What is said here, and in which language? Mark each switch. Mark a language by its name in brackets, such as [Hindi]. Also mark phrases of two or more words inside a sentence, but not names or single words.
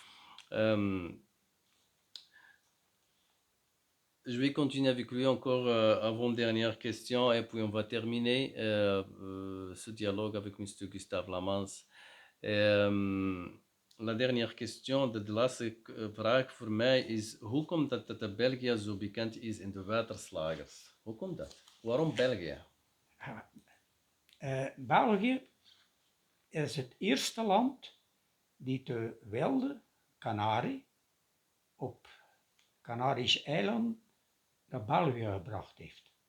[French] Je vais continuer avec lui encore avant-dernière question et puis on va terminer ce dialogue avec Mr. Gustave Lamans. La dernière question, [Dutch] de laatste vraag voor mij is: hoe komt dat dat België zo bekend is in de waterslagers? Hoe komt dat? Waarom België? België is het eerste land die de wilde kanarie op Canarische eilanden naar België gebracht heeft.